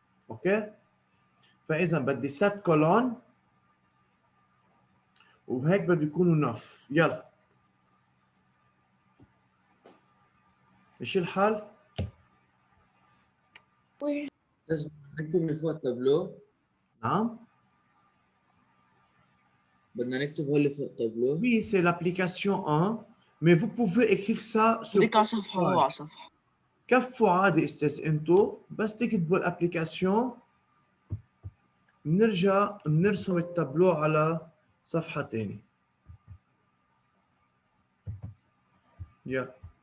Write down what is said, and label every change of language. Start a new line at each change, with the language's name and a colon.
Arabic: اوكي، فاذا بدي 7 كولون وهيك بده يكونوا 9. يلا ايش الحال؟
French: Oui.
Arabic: أستاذ نكتب من فوق التابلو، نعم. بدنا نكتب هو اللي فوق التابلو.
French: Oui, c'est l'application 1 mais vous pouvez écrire ça sur
Arabic: بدك على صفحة هو على صفحة. كفوا عادي استاذ انتو بس تكتبوا الابليكاسيون بنرجع بنرسم التابلو على صفحة تانية. يلا